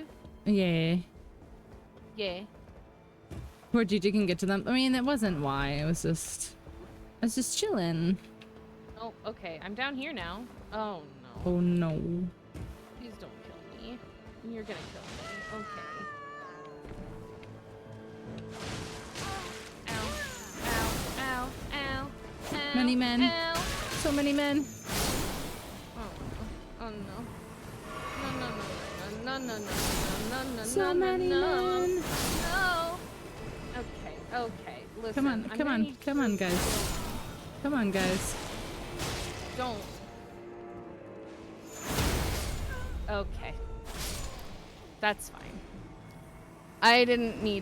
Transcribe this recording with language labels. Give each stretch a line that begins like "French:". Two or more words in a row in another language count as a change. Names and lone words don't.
English: Yeah. Yeah. Poor Gigi can get to them. I mean, it wasn't why. It was just... I was just chilling. Oh, okay. I'm down here now. Oh, no. Oh, no. Please don't kill me. You're gonna kill me. Okay. Ow. Ow. Ow. Ow. Ow. Many men. Ow. So many men. Oh, oh no. No, no, no, no, no, no, no, no, no, So no, many no. men. No. Okay, okay. Listen. Come on, I'm come gonna on, need come on, guys. Come on, guys. Don't. Okay. That's fine. I didn't need